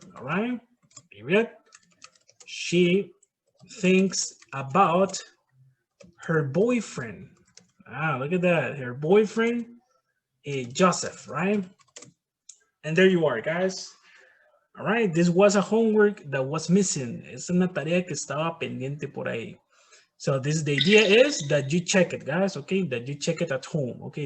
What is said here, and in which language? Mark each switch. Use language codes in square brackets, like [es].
[en] All right, period. She thinks about her boyfriend. Look at that. Her boyfriend, Joseph, right? And there you are, guys. All right, this was a homework that was missing. [es] Es una tarea que estaba pendiente por ahí. [en] So this, the idea is that you check it, guys, okay? That you check it at home, okay?